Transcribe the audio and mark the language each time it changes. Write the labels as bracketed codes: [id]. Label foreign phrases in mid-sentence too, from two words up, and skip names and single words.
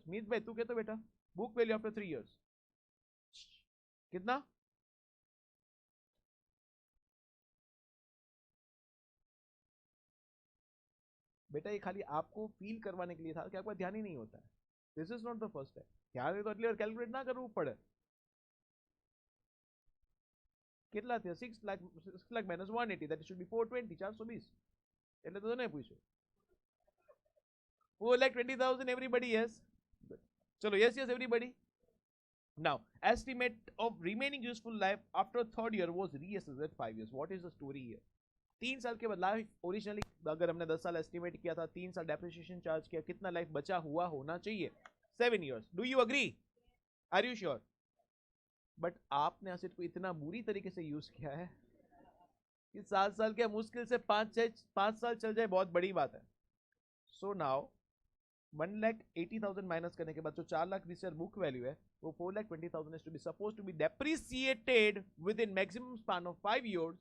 [hi] मीत भाई तू कहते बेटा [en] book value after 3 years [hi] कितना? बेटा ये खाली आपको फील करवाने के लिए था कि आपका ध्यान ही नहीं होता है। [en] this is not the first time, [hi] ध्यान है तो अगली बार कैलकुलेट [gu] ના કરવું પડે। કેટલા થયા? [en] 6 લાખ minus 180, that should be 420, 420, [gu] એટલે તો નહીં પૂછ્યું। [en] 4,20,000 everybody, yes? Good. चलो yes yes everybody. Now estimate of remaining useful life after third year was reassessed at 5 years. What is the story here? [hi] 3 साल के बाद लाइफ ओरिजिनली अगर हमने 10 साल एस्टिमेट किया था, 3 साल [en] depreciation charge [hi] किया, कितना लाइफ बचा हुआ होना चाहिए? [en] 7 years. Do you agree? Are you sure? [hi] बट आपने एसिड को इतना बुरी तरीके से यूज किया है कि 7 साल के मुश्किल से 5 साल चल जाए, बहुत बड़ी बात है। [en] so now [hi] 1,80,000 माइनस करने के बाद जो 4 लाख [en] this book value [hi] है वो 4,20,000 [en] is to be suppose to be depreciated with in maximum span of 5 years.